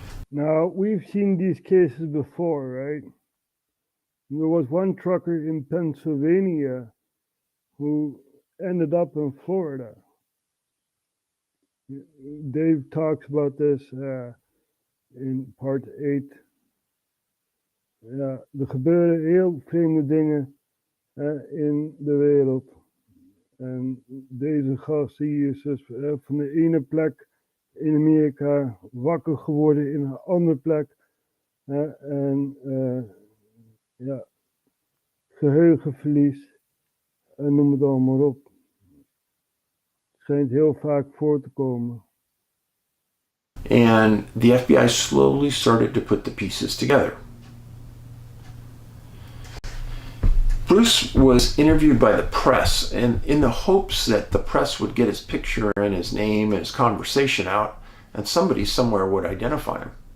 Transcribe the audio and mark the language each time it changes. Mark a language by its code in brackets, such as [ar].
[en] Now, we've seen these cases before, right? There was one trucker in Pennsylvania who ended up in Florida. Dave talks about this in part 8. [nl] Ja, er gebeuren heel vreemde dingen in de wereld. En deze gast hier is dus van de ene plek in Amerika wakker geworden in een andere plek. En ja, geheugenverlies en noem het allemaal op. Het schijnt heel vaak voor te komen. [en] And the FBI slowly started to put the pieces together. Bruce was interviewed by the press, and in the hopes that the press would get his picture and his name and his conversation out, and somebody somewhere would identify him.